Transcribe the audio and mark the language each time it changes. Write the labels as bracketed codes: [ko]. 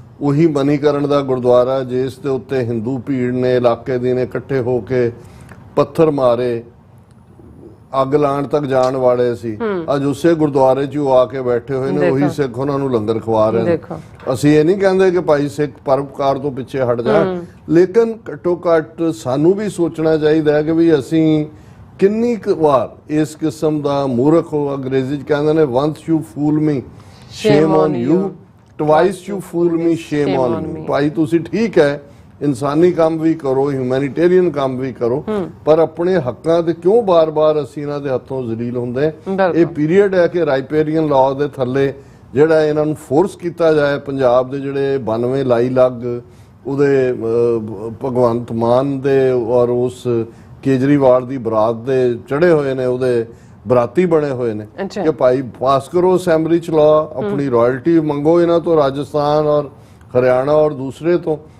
[pa] ਉਹੀ ਮਨੀਕਰਨ ਦਾ ਗੁਰਦੁਆਰਾ ਜਿਸ ਦੇ ਉੱਤੇ ਹਿੰਦੂ ਭੀੜ ਨੇ ਇਲਾਕੇ ਦੀ ਨੇ ਇਕੱਠੇ ਹੋ ਕੇ ਪੱਥਰ ਮਾਰੇ, ਅੱਗ ਲਾਉਣ ਤੱਕ ਜਾਣ ਵਾਲੇ ਸੀ, ਅੱਜ ਉਸੇ ਗੁਰਦੁਆਰੇ 'ਚ ਉਹ ਆ ਕੇ ਬੈਠੇ ਹੋਏ ਨੇ। ਉਹੀ ਸਿੱਖ ਉਹਨਾਂ ਨੂੰ ਲੰਗਰ ਖਵਾ ਰਹੇ ਨੇ। ਅਸੀਂ ਇਹ ਨਹੀਂ ਕਹਿੰਦੇ ਕਿ ਭਾਈ ਸਿੱਖ ਪਰਉਪਕਾਰ ਤੋਂ ਪਿੱਛੇ ਹਟ ਜਾਣ, ਲੇਕਿਨ ਘੱਟੋ ਘੱਟ ਸਾਨੂੰ ਵੀ ਸੋਚਣਾ ਚਾਹੀਦਾ ਹੈ ਕਿ ਵੀ ਅਸੀਂ ਕਿੰਨੀ ਕੁ ਵਾਰ ਇਸ ਕਿਸਮ ਦਾ ਮੂਰਖ ਹੋ। ਅੰਗਰੇਜ਼ੀ 'ਚ ਕਹਿੰਦੇ ਨੇ [en] once you fool me shame on you, twice you fool me shame on me। [pa] ਭਾਈ ਤੁਸੀਂ ਠੀਕ ਹੈ ਇਨਸਾਨੀ ਕੰਮ ਵੀ ਕਰੋ, ਹਿਊਮੈਨਿਟੇਰੀਅਨ ਕੰਮ ਵੀ ਕਰੋ, ਪਰ ਆਪਣੇ ਹੱਕਾਂ ਤੇ ਕਿਉਂ ਬਾਰ-ਬਾਰ ਅਸੀਂ ਇਹਨਾਂ ਦੇ ਹੱਥੋਂ ਜ਼ਲੀਲ ਹੁੰਦੇ। ਇਹ ਪੀਰੀਅਡ ਹੈ ਕਿ ਰਾਈਪੇਰੀਅਨ ਲਾਅ ਦੇ ਥੱਲੇ ਜਿਹੜਾ ਇਹਨਾਂ ਨੂੰ ਫੋਰਸ ਕੀਤਾ ਜਾਏ। ਪੰਜਾਬ ਦੇ ਜਿਹੜੇ 92 ਲਾਈ ਲੱਗ ਉਹਦੇ ਭਗਵੰਤ ਮਾਨ ਦੇ ਔਰ ਉਸ ਕੇਜਰੀਵਾਲ ਦੀ ਬਰਾਤ ਦੇ ਚੜੇ ਹੋਏ ਨੇ, ਉਹਦੇ ਬਰਾਤੀ ਬਣੇ ਹੋਏ ਨੇ ਕਿ ਭਾਈ ਪਾਸ ਕਰੋ ਅਸੈਂਬਲੀ 'ਚ ਲਾਅ, ਆਪਣੀ ਰਾਇਲਟੀ ਮੰਗੋ ਇਹਨਾਂ ਤੋਂ, ਰਾਜਸਥਾਨ ਔਰ ਹਰਿਆਣਾ ਔਰ ਦੂਸਰੇ ਤੋਂ।